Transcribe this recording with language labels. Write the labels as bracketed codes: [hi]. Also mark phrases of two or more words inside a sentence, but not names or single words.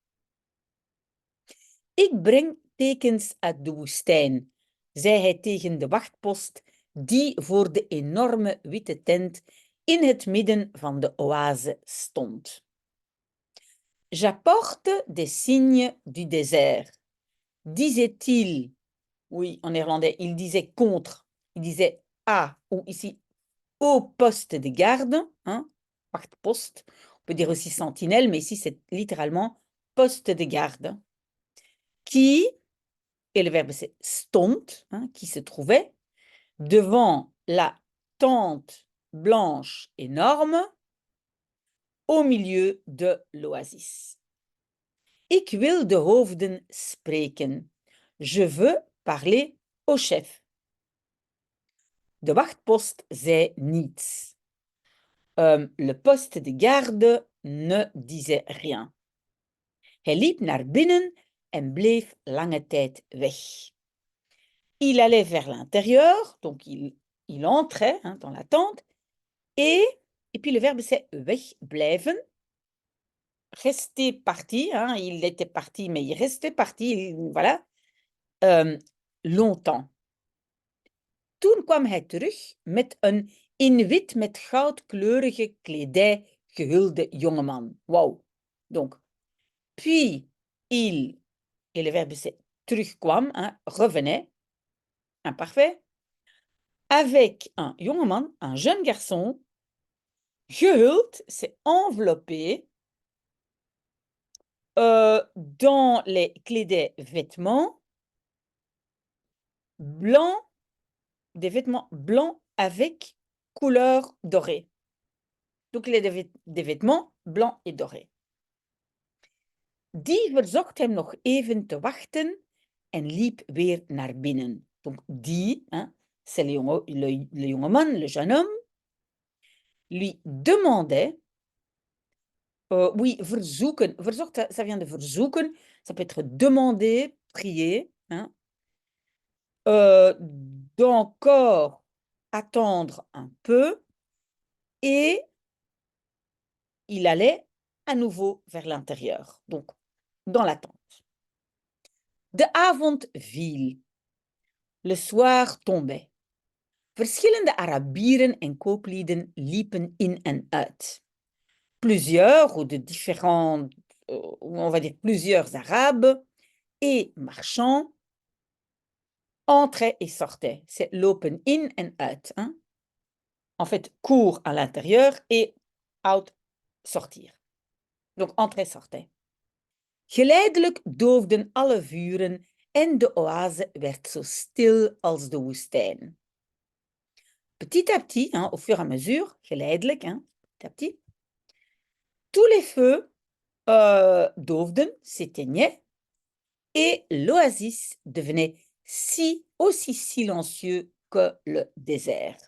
[nl] Ik breng tekens uit de woestijn, zei hij tegen de wachtpost die voor de enorme witte tent in het midden van de oase stond. [fr] J'apporte des signes du désert, disait-il. Oui, en néerlandais, il disait contre, il disait à, ou ici au poste de garde, hein, wachtpost. On peut dire aussi sentinelle, mais ici c'est littéralement poste de garde. Qui, et le verbe c'est stond, hein, qui se trouvait devant la tente blanche énorme au milieu de l'oasis. [nl] Ik wil de hoofden spreken. [fr] Je veux parler au chef. [nl] De wachtpost zei niets. [fr] Le poste de garde ne disait rien. [nl] Hij liep naar binnen en bleef lange tijd weg. [fr] Il allait vers l'intérieur, donc il entrait, hein, dans la tente, et puis le verbe c'est wegblijven. Rester parti, hein, il était parti, mais il restait parti, voilà, longtemps. [nl] Toen kwam hij terug met een in wit met goudkleurige kledij gehulde jongeman. Wow. [fr] Donc, puis il, et le verbe c'est terugkwam, hein, revenait, imparfait, avec un jongeman, un jeune garçon, gehuld, c'est enveloppé, dans les kledij vêtements blancs, des vêtements blancs avec couleur dorée. Donc, des vêtements blancs et dorés. [nl] Die verzocht hem nog even te wachten en liep weer naar binnen. [fr] Donc, die, hein, c'est le jongeman, le jeune homme, lui demandait, oui, [nl] verzoeken, verzocht, [fr] ça vient de verzoeken, ça peut être demander, prier, hein, d'encore attendre un peu, et il allait à nouveau vers l'intérieur, donc dans la tente. [nl] De avond viel. [fr] Le soir tombait. [nl] Verschillende Arabieren en kooplieden liepen in en uit. [fr] Plusieurs, ou de différents, on va dire plusieurs Arabes et marchands entraient et sortaient. C'est l'open [nl] in en uit. [fr] Hein? En fait, court à l'intérieur et out, sortir. Donc, entrer, sortait. [nl] Geleidelijk doofden alle vuren en de oase werd zo stil als de woestijn. [fr] Petit à petit, hein, au fur et à mesure, geleidelijk, hein, petit à petit, tous les feux doofden, s'éteignaient, et l'oasis devenait aussi silencieux que le désert.